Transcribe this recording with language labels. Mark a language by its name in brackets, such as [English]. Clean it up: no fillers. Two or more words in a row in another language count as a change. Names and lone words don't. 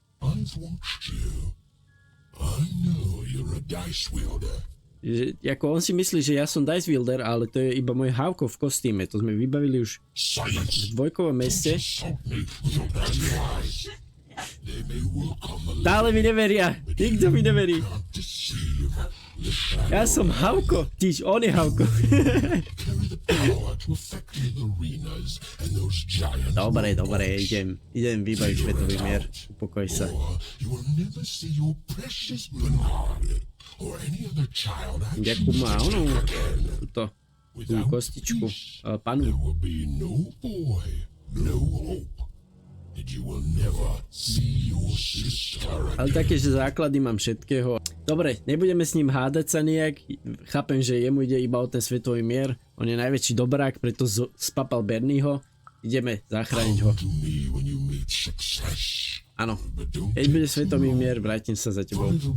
[Slovak] Ako on si myslí, že ja som [English] dice wielder, [Slovak] ale to je iba môj hávko v kostýme. To sme vybavili už v dvojkovom meste. Stále mi neveria. Nikto mi neverí. Ja som Havko, on je Havko. [English] power to affect the arenas and those giants. [Slovak] Dobre, idem vybaviť svetový mier. Upokoj sa. [English] Or you will never see your precious Bernard or any other child [Slovak] Ďakujem má onu, tú kostičku, panu. [English] There will be no boy, no hope, and you will never see your sister. [Slovak] Ale také, že základy mám všetkého. Dobre, nebudeme s ním hádať sa nejak. Chápem, že jemu ide iba o ten svetový mier. On je najväčší dobrák, preto spapal Bernieho. Ideme zachrániť ho. Áno, keď bude svetový mier, vrátim sa za tebou.